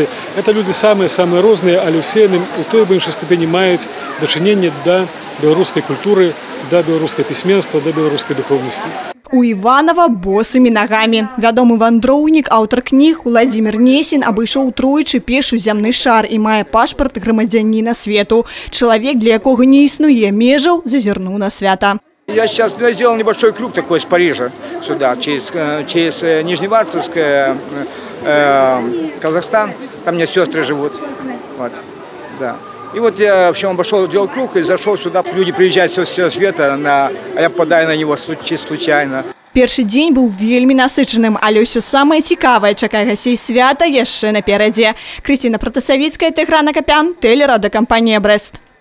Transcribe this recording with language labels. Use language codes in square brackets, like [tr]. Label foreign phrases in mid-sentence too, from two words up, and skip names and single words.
[be] Это людзі самыя розныя, але ўсе яны у той або іншай ступені маюць дачыненне да беларускай культуры, да беларускай пісьменства, да беларускай духоўнасці. У Іванова босымі нагамі. Вядомы вандроўнік, аўтар кніг Уладзімір Несін абышоў тройчы пешу зямны шар і мае пашпарт грамадзяніна свету. Чалавек, для якога не існуе межаў, зазірнуў на свята. [ru] Я сейчас сделал небольшой клуб такой с Парижа сюда, через Нижневартовск, Казахстан. Там у меня сестры живут. Вот, да. И вот я, в общем, обошел, делал круг и зашел сюда. Люди приезжают со всего света, а я попадаю на него случайно. [be] Першы дзень быў вельмі насычаным, але ўсё самае цікавае чакае гасцей свята яшчэ наперадзе. Крысціна Пратасавіцкая, Тыгран Акапян, тэлерадыёкампанія «Брэст».